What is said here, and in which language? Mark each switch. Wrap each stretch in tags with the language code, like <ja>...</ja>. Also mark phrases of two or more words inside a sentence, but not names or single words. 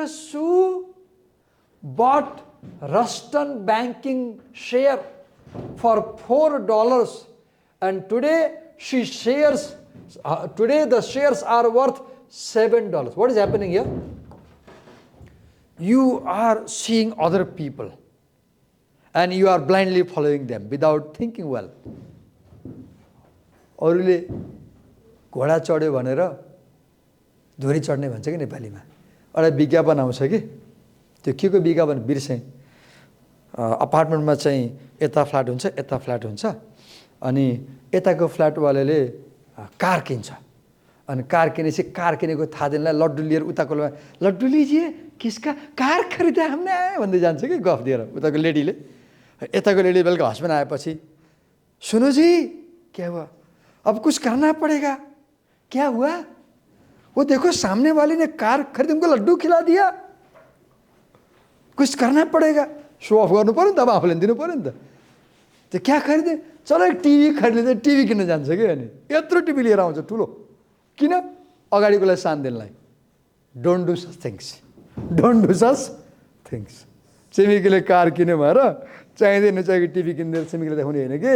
<en>Su bought Ruston banking share for $4, and today the shares are worth $7. What is happening here? You are seeing other people and you are blindly following them without thinking well.</en> <ne>अरूले घोडा चढ्यो भनेर धुरी चढ्ने भन्छ कि नेपालीमा, एउटा विज्ञापन आउँछ कि, त्यो के को विज्ञापन बिर्सेँ, अपार्टमेन्टमा चाहिँ यता फ्ल्याट हुन्छ यता फ्ल्याट हुन्छ अनि यताको फ्ल्याटवालाले कार किन्छ अनि कार किनेपछि कार किनेको थाहा दिनलाई लड्डु लिएर उताको</ne> <hi>लड्डु लीजिए किसका कार खरिदा हमने</hi> <ne>भन्दै जान्छ कि गफ दिएर उताको लेडीले यताको लेडी बेलुका हस्बेन्ड आएपछि</ne> <hi>सुनो जी क्या हुआ अब कुछ करना पड़ेगा क्या हुआ वो देखो सामने वाले ने कार खरीद उनको लड्डू खिला दिया कुछ करना पड़ेगा</hi> <en>show off</en> <ne>गर्नु पर्यो नि त अब आफूले दिनु पर्यो नि त</ne> <hi>त्यो क्या खरिदे चलो एक टिभी खरिदे</hi> <ne>टिभी किन्न जान्छ कि अनि यत्रो टिभी लिएर आउँछ ठुलो किन अगाडिकोलाई सान दिनलाई</ne> <en>don't do such things don't do such things</en> <ne>छिमेकीले कार किन्यो भएर चाहिँदैन चाहिएको टिभी किनिदिएर छिमेकीले देखाउने होइन कि</ne>